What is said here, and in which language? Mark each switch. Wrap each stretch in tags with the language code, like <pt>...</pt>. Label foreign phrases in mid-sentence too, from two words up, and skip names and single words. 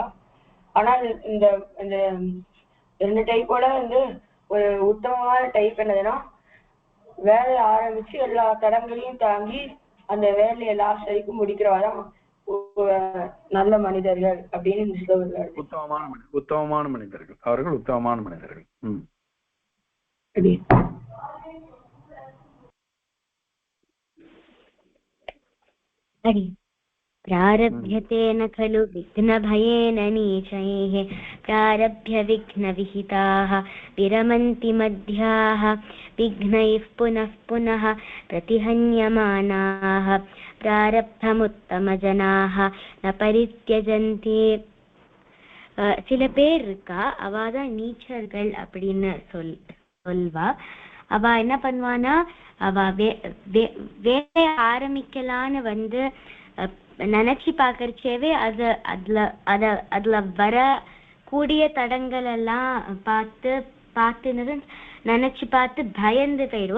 <ta>ஆனா இந்த இந்த 2 டைப்போட வந்து ஒரு உத்தமமான டைப் என்னதுன்னா, வேலையை ஆரம்பிச்சு எல்லா தடங்களையும் தாங்கி அந்த வேலையை லாஸ்ட் வரைக்கும் முடிக்கிறவாதான் நல்ல மனிதர்கள் அப்படின்னு சொல்லுவார்கள். உத்தமமான மனிதர்கள், அவர்கள் உத்தமமான மனிதர்கள்.</ta> <sa>प्रारभ्यतेन खलु विघ्नभयेन नीचैः प्रारभ्य विघ्नविहिताः विरमन्ति मध्याः विघ्नैः पुनः पुनः प्रतिहन्यमानाः प्रारब्धमुत्तमजनाः न परित्यजन्ति.</sa> <ta>சில பேர் இருக்கா, அவாதான் நீச்சர்கள் அப்படின்னு சொல்வா. அவ என்ன பண்ணுவானா, அவ வேலைய ஆரம்பிக்கலான்னு வந்து நினைச்சு பாக்கறச்சேவே அதுல வர கூடிய தடங்கள் எல்லாம் பார்த்து நினைச்சு பார்த்து பயந்து போயிடுவா.</ta>